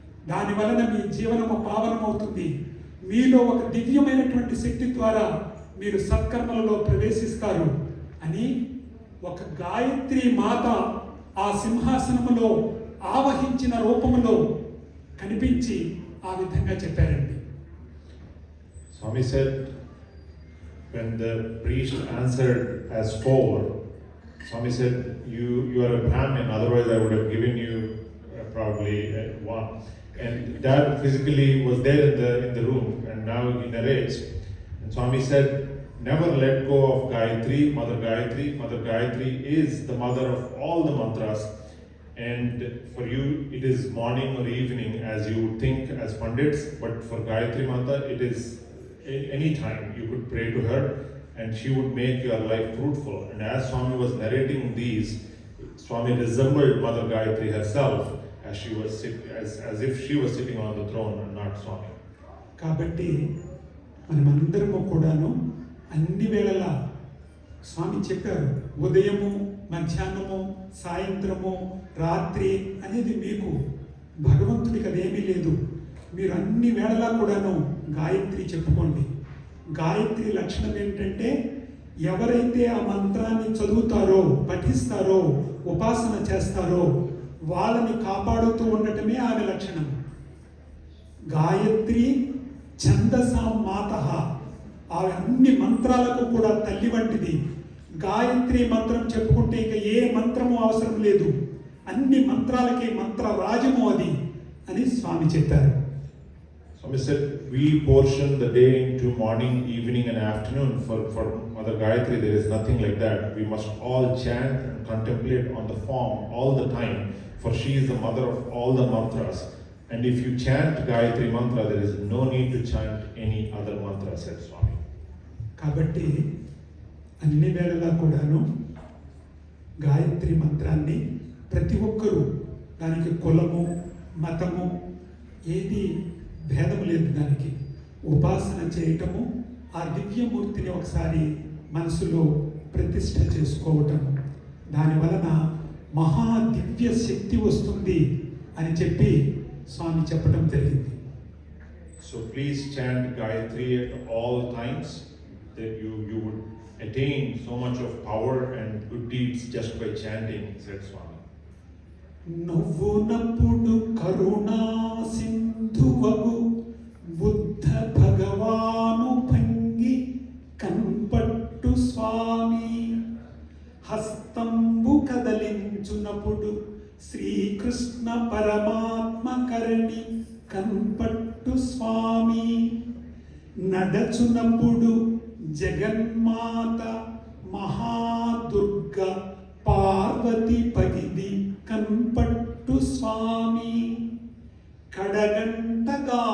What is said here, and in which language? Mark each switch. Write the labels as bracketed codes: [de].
[te] దాని వలన మీ జీవనము పావనమవుతుంది. మీలో ఒక దివ్యమైనటువంటి శక్తి ద్వారా మీరు సత్కర్మలలో ప్రవేశిస్తారు అని ఒక గాయత్రి మాత ఆ సింహాసనములో ఆవహించిన రూపములో కనిపించి ఆ విధంగా చెప్పారండి. [en] Swami said, when the priest answered as 4, Swami said, you are a Brahmin, otherwise I would have given you probably 1. And Dad physically was there in the room, and now he narrates. And Swami said, never let go of Gayatri, Mother Gayatri. Mother Gayatri is the mother of all the mantras. And for you, it is morning or evening as you would think as Pandits, but for Gayatri Mata, it is any time you could pray to her and she would make your life fruitful. And as Swami was narrating these, Swami resembled Mother Gayatri herself as if she was sitting on the throne and not Swami. [te] కాబట్టి మనమందరము కూడాను అన్ని వేళలా స్వామి చెప్పారు, ఉదయము, మధ్యాహ్నము, సాయంత్రము, రాత్రి అనేది మీకు. భగవంతుడికి అదేమీ లేదు. మీరు అన్ని వేళలా కూడాను గాయత్రి చెప్పుకోండి. గాయత్రి లక్షణం ఏంటంటే, ఎవరైతే ఆ మంత్రాన్ని చదువుతారో, పఠిస్తారో, ఉపాసన చేస్తారో వాళ్ళని కాపాడుతూ ఉండటమే ఆమె లక్షణం. [sa] గాయత్రి ఛందసాం మాతః. [te] ఆ అన్ని మంత్రాలకు కూడా తల్లి వంటిది. గాయత్రి మంత్రం చెప్పుకుంటే ఇక ఏ మంత్రము అవసరం లేదు. అన్ని మంత్రాలకి మంత్ర రాజము అది అని స్వామి చెప్పారు. [en] Swami said, we portion the day into morning, evening and afternoon. For Mother Gayatri, there is nothing like that. We must all chant and contemplate on the form all the time, for she is the mother of all the mantras. And if you chant Gayatri mantra, there is no need to chant any other mantra, said Swami. [te] కాబట్టి అన్ని వేళలా కూడాను గాయత్రి మంత్రాన్ని ప్రతి ఒక్కరూ, దానికి కులము, మతము ఏది భేదం లేదు. దానికి ఉపాసన చేయటము, ఆ దివ్యమూర్తిని ఒకసారి మనసులో ప్రతిష్ఠ చేసుకోవటము, దాని వలన మహా దివ్య శక్తి వస్తుంది అని చెప్పి స్వామి చెప్పడం జరిగింది. [en] So please chant Gayatri at all times, that you would attain so much of power and good deeds just by chanting, said Swami. [te] నువ్వు నప్పుడు కరుణా సింధువగు బుద్ధ భగవాను భంగి కన్పట్టు స్వామి, హస్తంబు కదలించునప్పుడు శ్రీకృష్ణ పరమాత్మ కరణి కన్పట్టు స్వామి నడచునప్పుడు జగన్మాత మహాదుర్గ పార్వతి పగిది కన్పట్టు స్వామి కడగంటగాంచునప్పుడు